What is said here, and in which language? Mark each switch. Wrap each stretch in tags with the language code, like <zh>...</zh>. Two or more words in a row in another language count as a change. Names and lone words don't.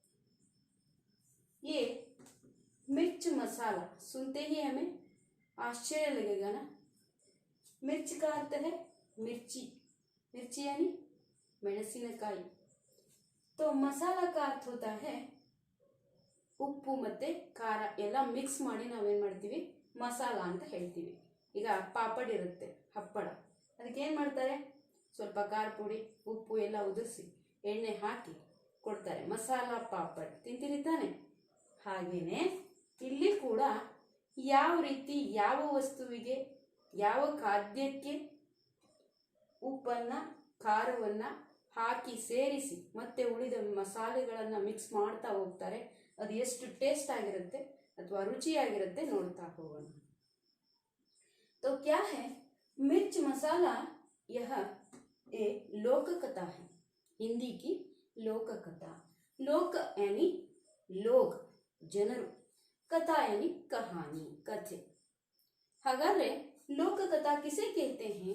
<hi>ये मिर्च मसाला सुनते ही हमें आश्चर्य लगेगा ना। मिर्च का अर्थ है मिर्ची, मिर्ची यानी ಮೆಣಸಿನಕಾಯಿ। तो मसाला का अर्थ होता है</hi> <kn>ಉಪ್ಪು ಮತ್ತೆ ಖಾರ ಎಲ್ಲ ಮಿಕ್ಸ್ ಮಾಡಿ ನಾವೇನ್ ಮಾಡ್ತೀವಿ, ಮಸಾಲ ಅಂತ ಹೇಳ್ತೀವಿ। ಈಗ ಪಾಪಡ್ ಇರುತ್ತೆ, ಹಪ್ಪಳ, ಅದಕ್ಕೆ ಏನ್ ಮಾಡ್ತಾರೆ, ಸ್ವಲ್ಪ ಖಾರ ಪುಡಿ ಉಪ್ಪು ಎಲ್ಲ ಉದುರಿಸಿ ಎಣ್ಣೆ ಹಾಕಿ ಕೊಡ್ತಾರೆ, ಮಸಾಲ ಪಾಪಡ್ ತಿಂತೀರಿ ತಾನೆ। ಹಾಗೇನೆ ಇಲ್ಲಿ ಕೂಡ ಯಾವ ರೀತಿ ಯಾವ ವಸ್ತುವಿಗೆ ಯಾವ ಖಾದ್ಯಕ್ಕೆ ಉಪ್ಪನ್ನ ಖಾರವನ್ನ ಹಾಕಿ ಸೇರಿಸಿ ಮತ್ತೆ ಉಳಿದ ಮಸಾಲೆಗಳನ್ನ ಮಿಕ್ಸ್ ಮಾಡ್ತಾ ಹೋಗ್ತಾರೆ, ಅದು ಎಷ್ಟು ಟೇಸ್ಟ್ ಆಗಿರುತ್ತೆ ಅಥವಾ ರುಚಿಯಾಗಿರುತ್ತೆ ನೋಡ್ತಾ ಹೋಗೋಣ।</kn> <hi>तो क्या है मिर्च मसाला, यह एक लोक कथा है, हिंदी की लोक कथा। लोक यानी लोग, ಜನರು, कथा यानी कहानी, कथे। हागाದ್ರೆ लोक कथा किसे कहते हैं?</hi>